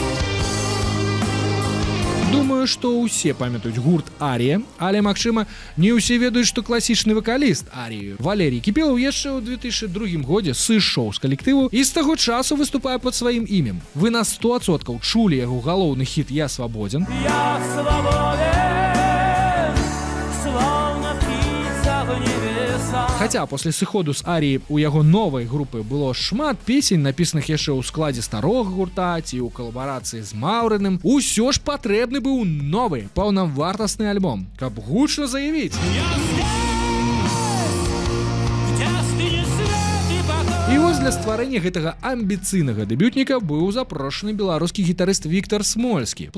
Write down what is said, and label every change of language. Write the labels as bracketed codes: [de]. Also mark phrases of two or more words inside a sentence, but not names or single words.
[be] Думаю, што ўсе памятаюць гурт Арія, але, магчыма, не ўсе ведаюць, што класічны вакаліст Арію Валерій Кіпелаў яшчэ ў 2002 годзе сышоў з калектыву і з таго часу выступае пад сваім імем. Вы на 100% чулі яго галоўны хіт «Я свабодзен». [ru] Я свободен, словно птица в небесах. [be] Хаця пасля сыходу з Аріі у яго новай групы было шмат песень, напісаных яшчэ ў складзе старога гурта ці ў калабарацыі з Маўрыным, усё ж патрэбны быў новы, паўнавартасны альбом, каб гучна заявіць. І вось для стварэння гэтага амбіцыйнага дэбютніка быў запрошаны беларускі гітарыст Віктар Смольскі.